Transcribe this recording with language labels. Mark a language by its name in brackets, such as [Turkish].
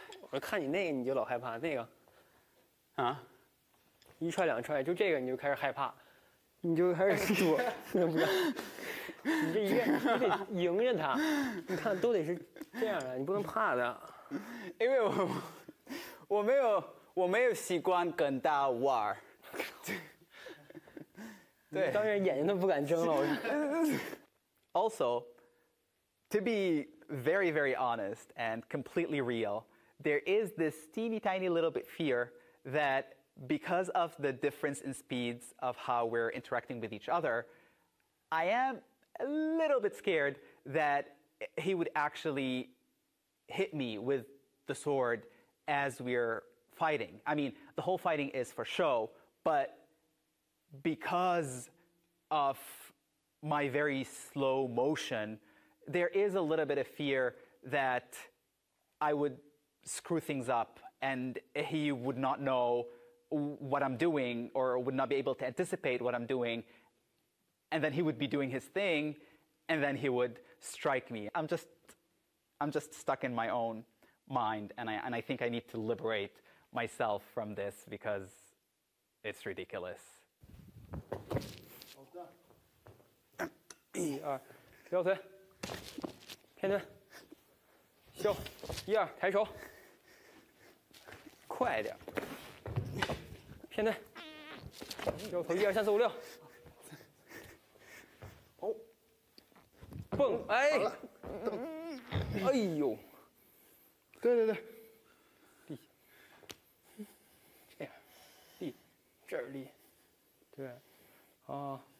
[Chinese] 我看你那个你就老害怕，那个，一踹两踹，就这个你就开始害怕，你就开始躲，你这你得迎着他，你看都得是这样的，你不能怕他，因为我没有习惯跟他玩，对，当然眼睛都不敢睁了。 [English] Also, to be very, very honest and completely real, there is this teeny tiny little bit fear that because of the difference in speeds of how we're interacting with each other, I am a little bit scared that he would actually hit me with the sword as we're fighting. I mean, the whole fighting is for show, but because of my very slow motion, there is a little bit of fear that I would screw things up and he would not know what I'm doing or would not be able to anticipate what I'm doing. And then he would be doing his thing and then he would strike me. I'm just stuck in my own mind, and I think I need to liberate myself from this because it's ridiculous. [Chinese] 1、2，撩腿，偏蹲，休，1、2，抬手，快点，偏蹲，撩头，1、2、3、4、5、6，哦，蹦，哎，哎呦，对，立，这样，立，这儿立，对，啊。